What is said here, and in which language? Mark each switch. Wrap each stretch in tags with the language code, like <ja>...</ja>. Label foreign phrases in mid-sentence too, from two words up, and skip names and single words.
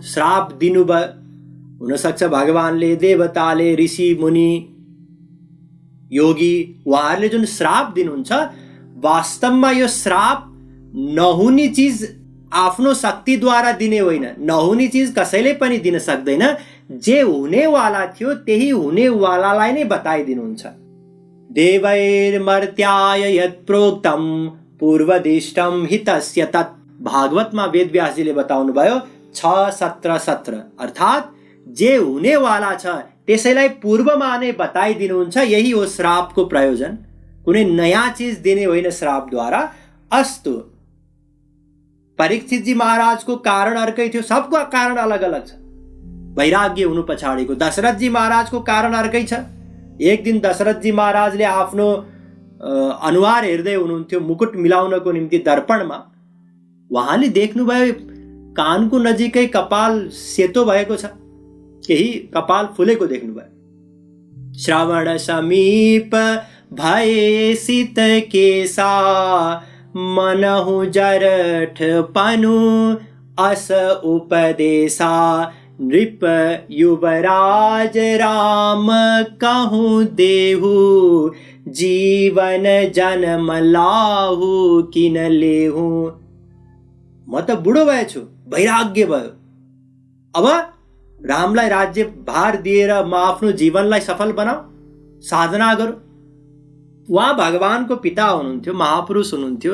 <ne>श्राप दिनुभयो, हुनसक्छ भगवानले, देवताले, ऋषि मुनि, योगी, उहाँहरूले जुन श्राप दिनुहुन्छ, वास्तवमा यो श्राप नहुने चिज आफ्नो शक्तिद्वारा दिने होइन। नहुने चिज कसैले पनि दिन सक्दैन। जे हुनेवाला थियो त्यही हुनेवालालाई नै बताइदिनुहुन्छ।</ne> <sa>देवैर्मर्त्याय यत् प्रोक्तम पूर्वदिष्टम हितस्य तत्।</sa> <ne>भागवतमा वेदव्यासजीले बताउनु भयो 6:17-17। अर्थात जे हुनेवाला छ त्यसैलाई पूर्वमा नै बताइदिनुहुन्छ। यही हो श्रापको प्रयोजन। कुनै नयाँ चिज दिने होइन श्रापद्वारा। अस्तु, परीक्षितजी महाराजको कारण अर्कै थियो, सबको कारण अलग अलग छ वैराग्य हुनु पछाडिको। दशरथजी महाराजको कारण अर्कै छ। एक दिन दशरथजी महाराजले आफ्नो अनुहार हेर्दै हुनुहुन्थ्यो मुकुट मिलाउनको निम्ति दर्पणमा। उहाँले देख्नुभयो कानको नजिकै कपाल सेतो भएको छ, केही कपाल फुलेको देख्नुभयो।</ne> <awa>श्रवण समीप भए शीत केसा मनहु जरठ पनु अस उपदेशा नृप युवराज राम कहूँ देहु जीवन जन्म लाहु किन लेहु।</awa> <ne>म त बुढो भएछु, वैराग्य भयो। अब रामलाई राज्य भार दिएर म आफ्नो जीवनलाई सफल बनाऊ, साधना गरौँ। उहाँ भगवानको पिता हुनुहुन्थ्यो, महापुरुष हुनुहुन्थ्यो।</ne>